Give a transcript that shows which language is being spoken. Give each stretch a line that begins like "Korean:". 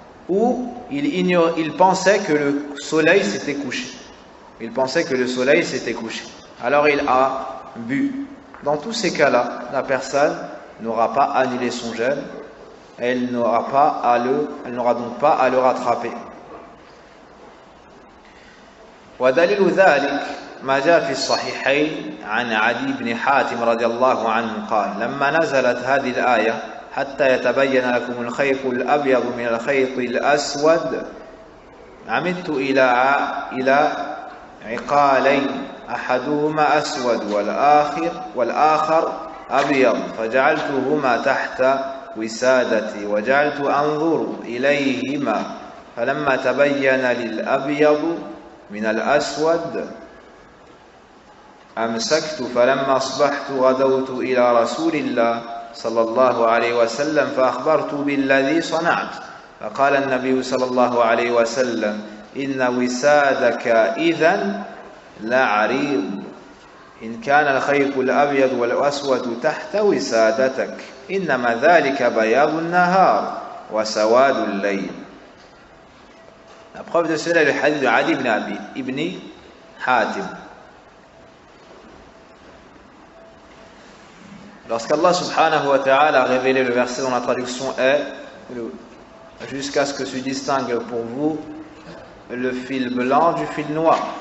French: Ou il pensait que le soleil s'était couché. Il pensait que le soleil s'était couché. Alors il a bu. Dans tous ces cas-là, la personne n'aura pas annulé son jeûne elle n'aura donc pas à le rattraper.
Arabic: ودليل ذلك ما جاء في الصحيحين عن عدي بن حاتم رضي الله عنه قال لما نزلت هذه الآية حتى يتبين لكم الخيط الأبيض من الخيط الأسود عمدت إلى عقالين أحدهما أسود والآخر أبيض فجعلتهما تحت وسادتي وجعلت أنظر إليهما فلما تبين للأبيض من الأسود أمسكت فلما أصبحت غدوت إلى رسول الله صلى الله عليه وسلم فأخبرت بالذي صنعت فقال النبي صلى الله عليه وسلم إن وسادك إذن لا عريض إن كان الخيط الأبيض والأسود تحت وسادتك إنما ذلك بياض النهار وسواد الليل.
French: La preuve de cela est le hadith de Adi ibn Hatim. Lorsqu'Allah subhanahu wa ta'ala a révélé le verset dont la traduction est jusqu'à ce que se distingue pour vous le fil blanc du fil noir.